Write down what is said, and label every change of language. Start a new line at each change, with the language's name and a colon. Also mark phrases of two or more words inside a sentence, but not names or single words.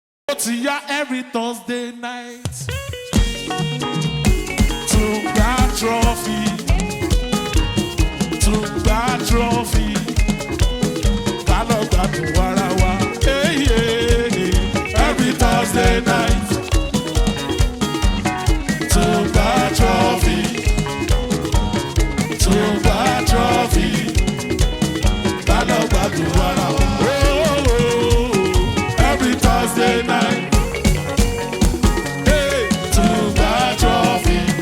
Yoruba: Ó ti yá
English: every Thursday night. Tungba trophy.
Yoruba: Tungba trophy. Ká lọ gbádùn ara wa.
English: Hey, yeah, yeah. Every Thursday night. Tungba trophy.
Yoruba: Tùǹgbà Trophy. Ká lọ gbádùn ara wa.
English: Oh, oh, oh. Every Thursday night. Hey, Tùǹgbà Trophy.